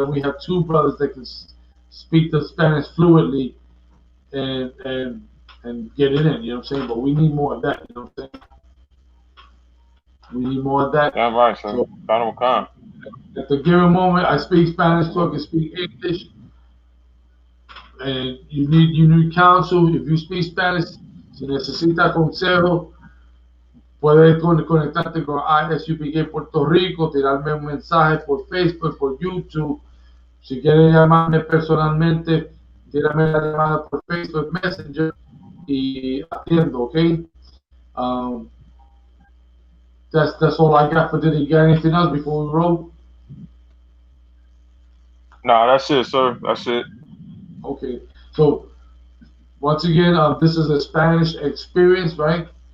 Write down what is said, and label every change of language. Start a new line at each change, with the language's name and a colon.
English: Then we have two brothers that can speak the Spanish fluently and get it in, you know what I'm saying? But we need more of that, you know what I'm saying? We need more of that. Damn right, sir. So, Come. at the given moment, I speak Spanish, so I can speak English. And you need counsel. If you speak Spanish,
Spanish: si necesita consejo, puedes conectarte con ISUPK Puerto Rico, tirarme un mensaje por Facebook, por YouTube, Si quiere llamarme personalmente, tírame la llamada por Facebook Messenger y atiendo, okay?
English: Um, that's all I got for today. You got anything else before we roll? Nah, that's it, sir. That's it. Okay. So once again, this is a Spanish experience, right?